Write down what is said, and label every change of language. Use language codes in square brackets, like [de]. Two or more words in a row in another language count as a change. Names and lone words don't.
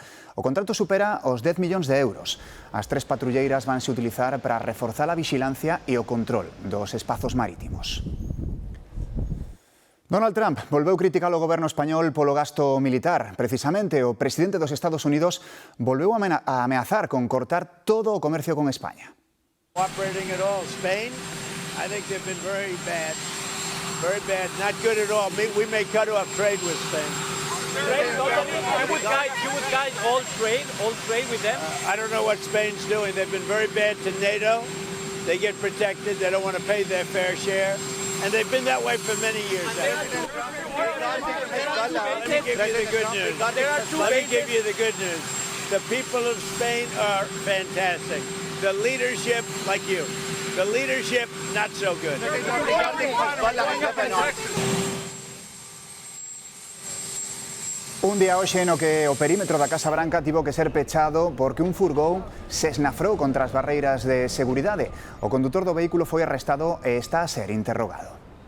[gl] O contrato supera os 10 millóns de euros. As 3 patrulleiras vanse utilizar para reforzar a vixilancia e o control dos espazos marítimos. Donald Trump volveu criticar o goberno español polo gasto militar. Precisamente, o presidente dos Estados Unidos volveu a ameazar con cortar todo o comercio con España. [en] I think they've been very bad, not good at all. We may cut off trade with Spain. You would guide all trade with them? I don't know what Spain's doing. They've been very bad to NATO. They get protected. They don't want to pay their fair share. And they've been that way for many years. Let me give you the good news. Let me give you the good news. The people of Spain are fantastic. The leadership, like you. The leadership, not so good. [gl] Un día hoxe no que o perímetro da Casa Branca tivo que ser pechado porque un furgón se esnafrou contra as barreiras de seguridade. O condutor do vehículo foi arrestado e está a ser interrogado.